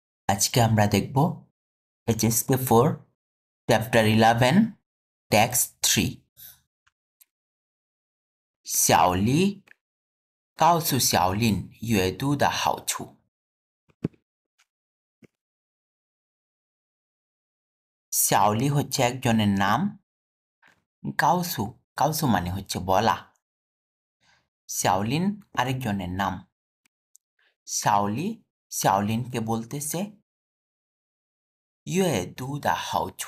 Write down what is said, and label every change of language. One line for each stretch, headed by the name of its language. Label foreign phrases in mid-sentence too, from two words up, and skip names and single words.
Bangla: আজকে আমরা দেখব HSK 4 চ্যাপ্টার 11 টেক্সট 3
Chinese: 小黎告诉小林阅读的好处。
Bangla: শাওলি হচ্ছে একজনের নাম।
Chinese: 告诉 告诉
Bangla: মানে হচ্ছে বলা। শাওলিন আরেকজনের নাম। শাওলি শাওলিনকে বলতেছে
Chinese: 阅读的好处.